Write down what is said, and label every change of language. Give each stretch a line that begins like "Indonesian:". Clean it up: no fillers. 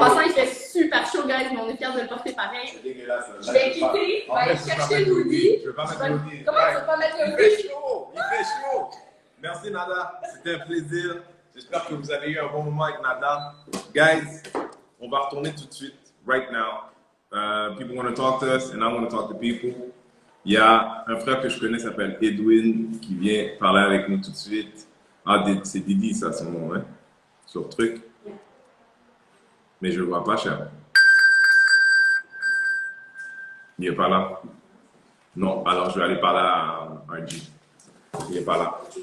French: passant, il fait super chaud, guys, mais on est fiers de le porter pareil. C'est dégueulasse. Je vais quitter, je vais aller chercher l'hoodie. Je veux pas mettre l'hoodie. Comment tu veux pas mettre Il l'hoodie? fait chaud. Il fait chaud. Merci, Nada. C'était un plaisir. J'espère que vous avez eu un bon moment avec Nada. Guys, on va retourner tout de suite,
English: right now. People want to talk to us and I want to talk to people.
French: Il y a un frère que je connais qui s'appelle Edwin qui vient parler avec nous tout de suite. Ah, c'est Didi, ça, son nom, hein? Sur truc. Mais je ne le vois pas, cher. Il n'est pas là. Non, alors je vais aller parler à RG. Il n'est pas là.